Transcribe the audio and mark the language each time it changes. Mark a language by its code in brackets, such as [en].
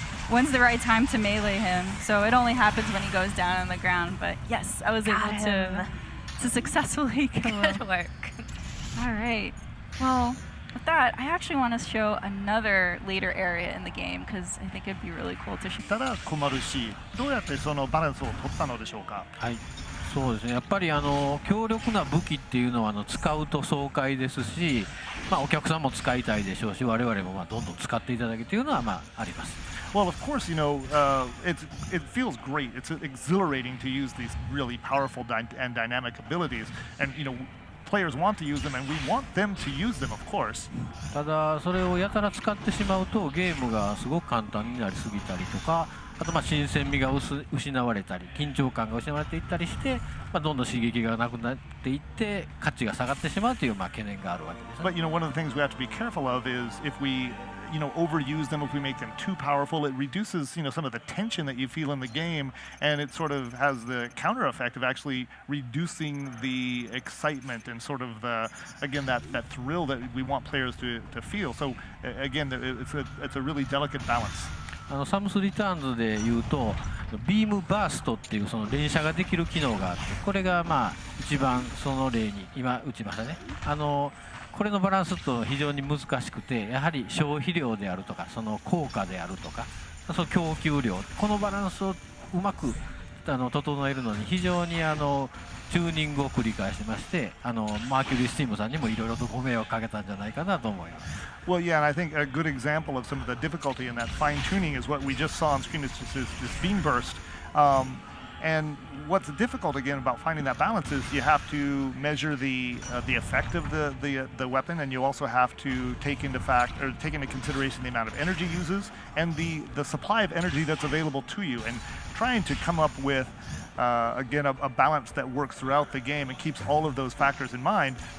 [en] When's the right time to melee him? So it only happens when he goes down on the ground. But yes, I was able to successfully kill him. Good work. All right. Well, with that, I actually want to show another later area in the game because I think it'd be really cool to show. [ja] ただ困るし、どうやってそのバランスを取ったのでしょうか。はい、そうですね。やっぱり強力な武器っていうのは使うと爽快ですし、お客さんも使いたいでしょうし、我々もどんどん使っていただけというのはあります。 [en] Well, of course, it feels great. It's exhilarating to use these really powerful and dynamic abilities, and players want to use them, and we want them to use them, of course. [ja] ただそれをやたら使ってしまうとゲームがすごく簡単になりすぎたりとか、あと新鮮味が失われたり緊張感が失われていったりして、どんどん刺激がなくなっていって価値が下がってしまうという懸念があるわけです、ね。 [en] But one of the things we have to be careful of is if we overuse them, if we make them too powerful, it reduces some of the tension that you feel in the game, and it sort of has the counter effect of actually reducing the excitement and sort of again that thrill that we want players to feel. So again, it's a really delicate balance. [ja] サムスリターンズでいうとビームバーストっていうその連射ができる機能があって、これが一番その例に今打ちましたね。これのバランスと非常に難しくて、やはり消費量であるとかその効果であるとかその供給量、このバランスをうまく整えるのに非常にチューニングを繰り返しまして、マーキュリースティームさんにもいろいろとご迷惑かけたんじゃないかなと思います。 [en] Well, yeah, and I think a good example of some of the difficulty in that fine tuning is what we just saw on screen. Is just this beam burst. And what's difficult again about finding that balance is you have to measure the effect of the weapon, and you also have to take into consideration the amount of energy uses and the supply of energy that's available to you, and trying to come up with again a balance that works throughout the game and keeps all of those factors in mind.